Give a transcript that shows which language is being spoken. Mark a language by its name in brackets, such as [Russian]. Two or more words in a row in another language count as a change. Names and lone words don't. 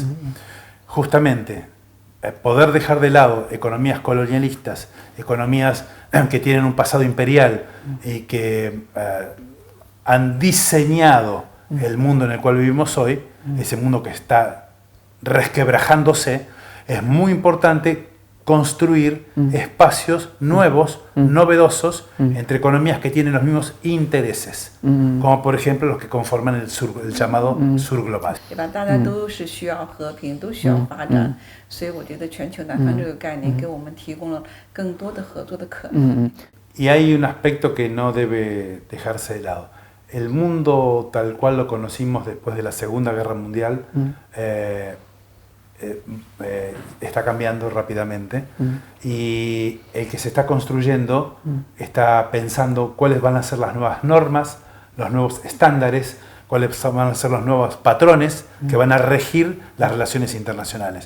[Spanish] Justamente, poder dejar de lado economías colonialistas, economías que tienen un pasado imperial y que han diseñado el mundo en el cual vivimos hoy, ese mundo que está resquebrajándose, es muy importante construir espacios nuevos, novedosos, entre economías que tienen los mismos intereses, como por ejemplo los que conforman el llamado sur global. [Chinese] 对吧？大家都是需要和平，都需要发展，所以我觉得全球南方这个概念给我们提供了更多的合作的可能。 [Spanish] Y hay un aspecto que no debe dejarse de lado. El mundo tal cual lo conocimos después de la Segunda Guerra Mundial está cambiando rápidamente y el que se está construyendo está pensando cuáles van a ser las nuevas normas, los nuevos estándares, cuáles van a ser los nuevos patrones que van a regir las relaciones internacionales.